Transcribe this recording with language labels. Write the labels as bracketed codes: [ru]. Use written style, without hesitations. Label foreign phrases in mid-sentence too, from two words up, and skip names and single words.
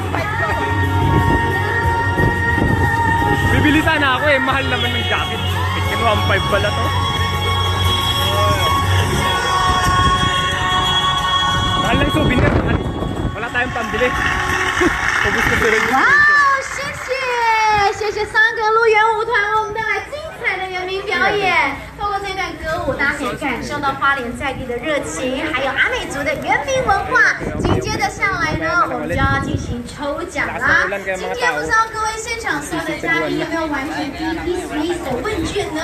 [tl] Bibili sana ako eh, mahal naman ng jacket. Kinuha 1.5 pala to. Mahal ng souvenir. Wala tayong pambili. Ubus na sila yung [zh] 哇，谢谢三个路原舞团为我们带来精彩的原民表演。透过这段歌舞，大家可以感受到花莲在地的热情，还有阿美族的原民文化。紧接着下来呢，我们就要进行抽奖啦。今天不知道各位现场所有的嘉宾有没有完成第一批 Squeeze 的问卷呢？